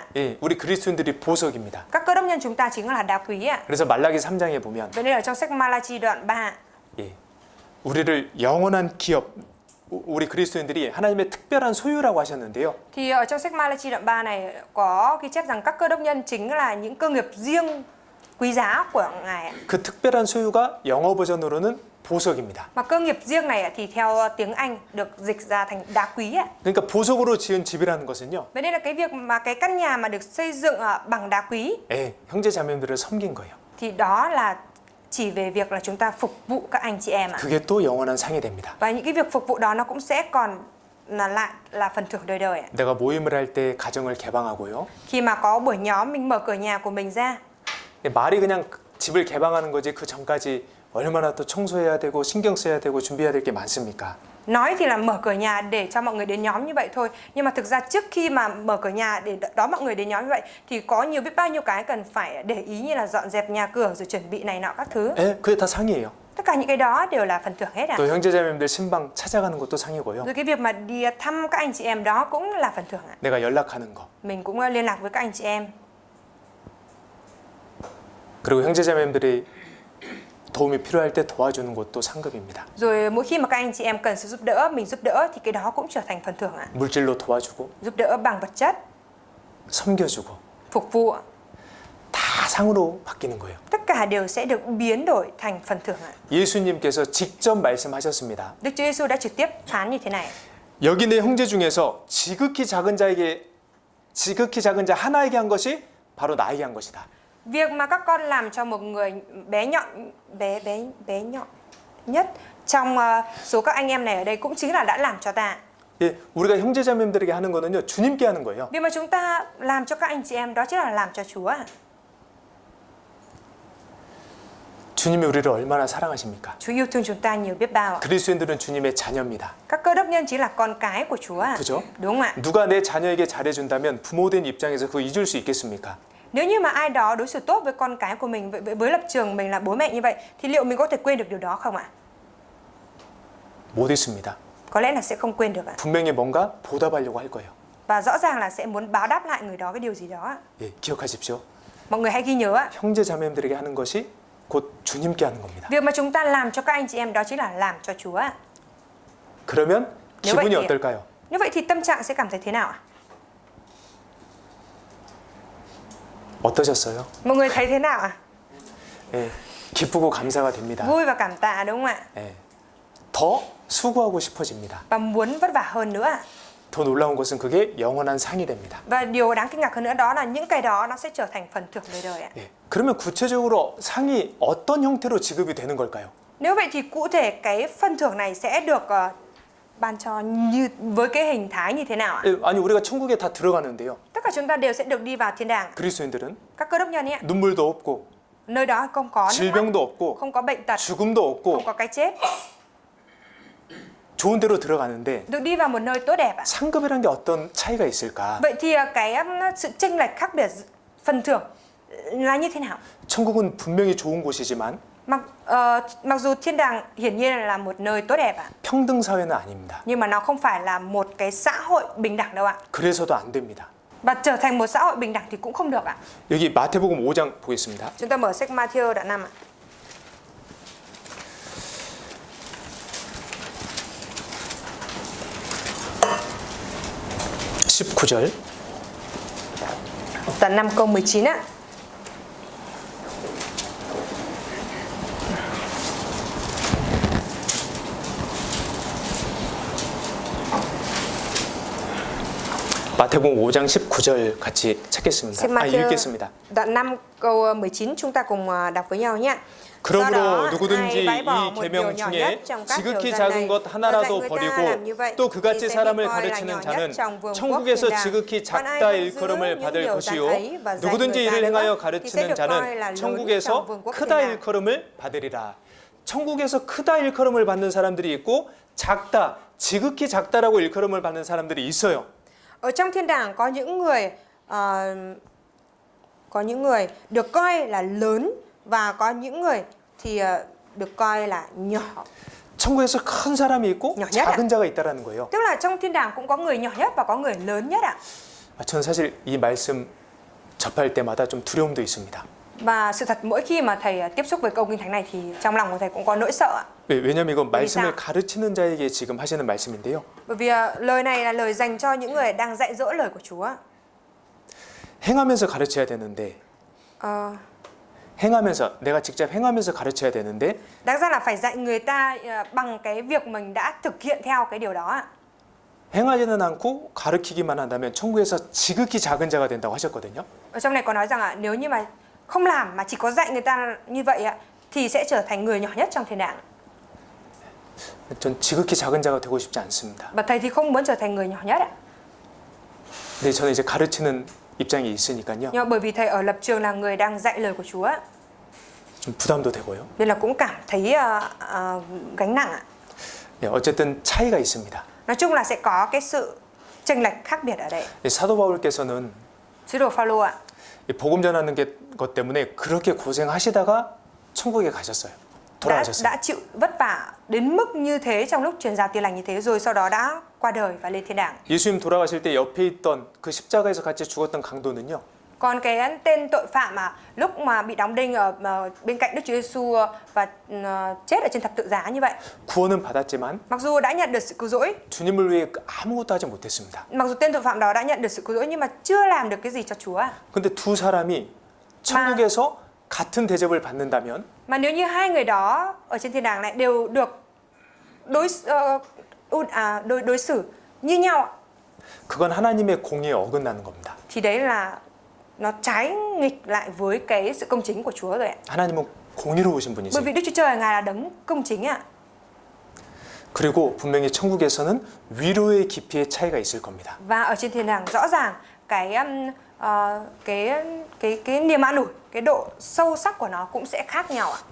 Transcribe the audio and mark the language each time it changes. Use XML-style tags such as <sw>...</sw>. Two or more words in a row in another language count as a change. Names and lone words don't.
<ko>예, 우리 그리스도인들이 보석입니다.</ko> <vi>Các cơ đốc nhân chúng ta chính là đá quý ạ.</vi> <ko>그래서 말라기 3장에 보면</ko> <vi>Vậy nên ở trong sách Ma-la-chi đoạn 3,</vi> <ko>예, 우리를 영원한 기업, 우리 그리스도인들이 하나님의 특별한 소유라고 하셨는데요.</ko> <vi>thì ở trong sách Ma-la-chi đoạn 3 này có ghi chép rằng các cơ đốc nhân chính là những cơ nghiệp riêng quý giá của Ngài ạ.</vi> <ko>그 특별한 소유가 영어 버전으로는 보석입니다.</ko> <vi>Mà cơ nghiệp riêng này thì theo tiếng Anh được dịch ra thành đá quý ạ.</vi> <ko>그러니까 보석으로 지은 집이라는 것은요.</ko> <vi>Vậy nên là cái việc mà cái căn nhà mà được xây dựng bằng đá quý</vi> <ko>예, 형제 자매들을 섬긴 거예요.</ko> <vi>thì đó là chỉ về việc là chúng ta phục vụ các anh chị em ạ.</vi> <ko>그게 또 영원한 상이 됩니다.</ko> <vi>Và những cái việc phục vụ đó nó cũng sẽ còn lại là phần thưởng đời đời ạ.</vi> <ko>내가 모임을 할 때 가정을 개방하고요.</ko> <vi>Khi mà có buổi nhóm mình mở cửa nhà của mình ra,</vi> <ko>말이 그냥 집을 개방하는 거지 그 전까지 얼마나 또 청소해야 되고 신경 써야 되고 준비해야 될 게 많습니까?</ko> <vi>nói thì là mở cửa nhà để cho mọi người đến nhóm như vậy thôi, nhưng mà thực ra trước khi mà mở cửa nhà để đón mọi người đến nhóm như vậy thì có biết bao nhiêu cái cần phải để ý, như là dọn dẹp nhà cửa rồi chuẩn bị này nọ các thứ.</vi> <ko>예, 그게 다 상이에요.</ko> <vi>Tất cả những cái đó đều là phần thưởng hết ạ.</vi> <ko>또 형제자매님들 신방 찾아가는 것도 상이고요.</ko> <vi>Rồi cái việc mà đi thăm các anh chị em đó cũng là phần thưởng ạ.</vi> <ko>내가 연락하는 거.</ko> <vi>Mình cũng liên lạc với các anh chị em.</vi> <ko>그리고 형제자매님들이 도움이 필요할 때 도와주는 것도 상급입니다.</ko> <vi>Rồi mỗi khi mà các anh chị em cần sự giúp đỡ, mình giúp đỡ thì cái đó cũng trở thành phần thưởng ạ.</vi> <ko>물질로 도와주고</ko> <vi>Giúp đỡ bằng vật chất,</vi> <ko>섬겨주고</ko> <vi>phục vụ,</vi> <ko>다 상으로 바뀌는 거예요.</ko> <vi>tất cả đều sẽ được biến đổi thành phần thưởng ạ.</vi> <ko>예수님께서 직접 말씀하셨습니다.</ko> <vi>Đức Chúa Giêsu đã trực tiếp phán như thế này.</vi> <ko>여기 내 형제 중에서 지극히 작은 자 하나에게 한 것이 바로 나에게 한 것이다.</ko> <vi>Việc mà các con làm cho một người bé nhọn nhất trong số các anh em này ở đây cũng chính là đã làm cho ta.</vi> <ko>예, 우리가 형제자매들에게 하는 거는요, 주님께 하는 거예요.</ko> <vi>Việc mà chúng ta làm cho các anh chị em đó chính là làm cho Chúa.</vi> <ko>주님이 우리를 얼마나 사랑하십니까?</ko> <vi>Chúa yêu thương chúng ta nhiều biết bao ạ.</vi> <ko>그리스도인들은 주님의 자녀입니다.</ko> <vi>Các cơ đốc nhân chính là con cái của Chúa ạ.</vi> <ko>그죠?</ko> <vi>Đúng không ạ?</vi> <ko>누가 내 자녀에게 잘해준다면 부모된 입장에서 그거 잊을 수 있겠습니까?</ko> <vi>Nếu như mà ai đó đối xử tốt với con cái của mình, với lập trường mình là bố mẹ như vậy, thì liệu mình có thể quên được điều đó không ạ?</vi> <ko>못 잊습니다.</ko> <vi>Có lẽ là sẽ không quên được ạ.</vi> <ko>분명히 뭔가 보답하려고 할 거예요.</ko> <vi>Và rõ ràng là sẽ muốn báo đáp lại người đó cái điều gì đó ạ.</vi> <ko>예, 기억하십시오.</ko> <vi>Mọi người hãy ghi nhớ ạ.</vi> <ko>형제자매들에게 하는 것이 곧 주님께 하는 겁니다.</ko> <vi>Việc mà chúng ta làm cho các anh chị em đó chính là làm cho Chúa ạ.</vi> <ko>그러면</ko> <vi>nếu vậy</vi> <ko>기분이</ko> <vi>thì,</vi> <ko>어떨까요?</ko> <vi>Như vậy thì tâm trạng sẽ cảm thấy thế nào ạ?</vi> <ko>어떠셨어요?</ko> <vi>Mọi người thấy thế nào ạ?</vi> <ko>예, 기쁘고 감사가 됩니다.</ko> <vi>Vui và cảm tạ đúng không ạ?</vi> <ko>예, 더 수고하고 싶어집니다.</ko> <vi>Và muốn vất vả hơn nữa ạ.</vi> <ko>더 놀라운 것은 그게 영원한 상이 됩니다.</ko> <vi>Và điều đáng kinh ngạc hơn nữa đó là những cái đó nó sẽ trở thành phần thưởng đời đời ạ.</vi> <ko>예, 그러면 구체적으로 상이 어떤 형태로 지급이 되는 걸까요?</ko> <vi>Nếu vậy thì cụ thể cái phần thưởng này sẽ được ban cho như với cái hình thái như thế nào ạ?</vi> <ko>예, 아니 우리가 천국에 다 들어가는데요.</ko> <vi>Tất cả chúng ta đều sẽ được đi vào thiên đàng.</vi> <ko>그리스도인들은</ko> <vi>Các cơ đốc nhân ấy ạ,</vi> <ko>눈물도 없고</ko> <vi>nơi đó không có nước mắt,</vi> <ko>질병도 없고</ko> <vi>không có bệnh tật,</vi> <ko>죽음도</ko> <vi>không</vi> <ko>없고</ko> <vi>có cái chết,</vi> <ko>좋은 데로 들어가는데</ko> <vi>được đi vào một nơi tốt đẹp ạ.</vi> <ko>상급이란 게 어떤 차이가 있을까?</ko> <vi>Vậy thì cái sự chênh lệch khác biệt phần thưởng là như thế nào?</vi> <ko>천국은 분명히 좋은 곳이지만</ko> <vi>Mặc dù thiên đàng hiển nhiên là một nơi tốt đẹp ạ,</vi> <ko>평등 사회는 아닙니다.</ko> <vi>nhưng mà nó không phải là một cái xã hội bình đẳng đâu ạ.</vi> <ko>그래서도 안 됩니다.</ko> <vi>Và trở thành một xã hội bình đẳng thì cũng không được ạ.</vi> <ko>여기 마태복음 5장 보겠습니다.</ko> <vi>Chúng ta mở sách Matthew đoạn 5 ạ.</vi> <ko>(19절)</ko> <vi>Đoạn 5 câu 19 ạ.</vi> <ko>마태복음 5장 19절 같이 찾겠습니다.</ko> <vi>Sách Matthew</vi> <ko>읽겠습니다.</ko> <vi>đoạn 5 câu 19 chúng ta cùng đọc với nhau nhé.</vi> <ko>그러므로 누구든지 이 계명 중에 지극히 작은 것 하나라도 버리고 또 그같이 사람을 가르치는 자는 천국에서 지극히 작다 일컬음을 받을 것이요 누구든지 이를 행하여 가르치는 자는 천국에서 크다 일컬음을 받으리라. 천국에서 크다 일컬음을 받는 사람들이 있고 작다, 지극히 작다라고 일컬음을 받는 사람들이 있어요.</ko> <vi>Ở trong thiên đàng có những người được coi là lớn và có những người thì được coi là nhỏ.</vi> <ko>천국에서 큰 사람이 있고</ko> <vi>nhỏ nhất</vi> <ko>작은 자가 있다라는 거예요.</ko> <vi>Tức là trong thiên đàng cũng có người nhỏ nhất và có người lớn nhất ạ.</vi> <ko>저는 사실 이 말씀 접할 때마다 좀 두려움도 있습니다.</ko> <vi>Và sự thật mỗi khi mà thầy tiếp xúc với câu kinh thánh này thì trong lòng của thầy cũng có nỗi sợ ạ.</vi> <ko>왜냐면 이건 말씀을 가르치는 자에게 지금 하시는 말씀인데요.</ko> <vi>Bởi vì lời này là lời dành cho những người đang dạy dỗ lời của Chúa.</vi> <ko>행하면서 가르쳐야 되는데 행하면서 내가 직접 행하면서 가르쳐야 되는데</ko> <vi>đáng ra là phải dạy người ta bằng cái việc mình đã thực hiện theo cái điều đó ạ.</vi> <ko>행하지는 않고 가르치기만 한다면 천국에서 지극히 작은 자가 된다고 하셨거든요.</ko> <vi>Ở trong này có nói rằng ạ, nếu như mà không làm mà chỉ có dạy người ta như vậy ạ thì sẽ trở thành người nhỏ nhất trong thiên đàng.</vi> <ko>전 지극히 작은 자가 되고 싶지 않습니다.</ko> <vi>Và thầy thì không muốn trở thành người nhỏ nhất ạ.</vi> <ko>근데 저는 이제 가르치는 입장이 있으니까요.</ko> <vi>Nhưng bởi vì thầy ở lập trường là người đang dạy lời của Chúa,</vi> <ko>좀 부담도 되고요.</ko> <vi>nên là cũng cảm thấy gánh nặng ạ.</vi> <ko>어쨌든 차이가 있습니다.</ko> <vi>Nói chung là sẽ có cái sự chênh lệch khác biệt ở đây.</vi> <ko>사도 바울께서는</ko> <vi>Sứ đồ Phaolô ạ,</vi> <ko>복음 전하는 것 때문에 그렇게 고생하시다가 천국에 가셨어요. 돌아가셨어요.</ko> <vi>đã chịu vất vả đến mức như thế trong lúc truyền giáo tin lành như thế rồi sau đó đã qua đời và lên thiên đàng.</vi> <ko>예수님 돌아가실 때 옆에 있던 그 십자가에서 같이 죽었던 강도는요.</ko> <vi>Còn cái tên tội phạm mà lúc mà bị đóng đinh ở bên cạnh Đức Chúa Giêsu và chết ở trên thập tự giá như vậy,</vi> <ko>구원은 받았지만</ko> <vi>mặc dù đã nhận được sự cứu rỗi,</vi> <ko>주님을 위해 아무것도 하지 못했습니다.</ko> <vi>mặc dù tên tội phạm đó đã nhận được sự cứu rỗi nhưng mà chưa làm được cái gì cho Chúa.</vi> <ko>근데 두 사람이 천국에서 같은 대접을 받는다면</ko> <vi>Mà nếu như hai người đó ở trên thiên đàng lại đều được đối xử như nhau,</vi> <ko>그건 하나님의 공의에 어긋나는 겁니다.</ko> <vi>thì đấy là nó trái nghịch lại với cái sự công chính của Chúa rồi ạ.</vi> <ko>하나님은 공의로우신</ko> <vi>Bởi</vi> <ko>분이세요.</ko> <vi>vì Đức Chúa Trời Ngài là đấng công chính ạ.</vi> <ko>그리고 분명히 천국에서는 위로의 깊이의 차이가 있을 겁니다.</ko> <vi>Và ở trên thiên đàng rõ ràng cái niềm an ủi, cái độ sâu sắc của nó cũng sẽ khác nhau ạ.</vi>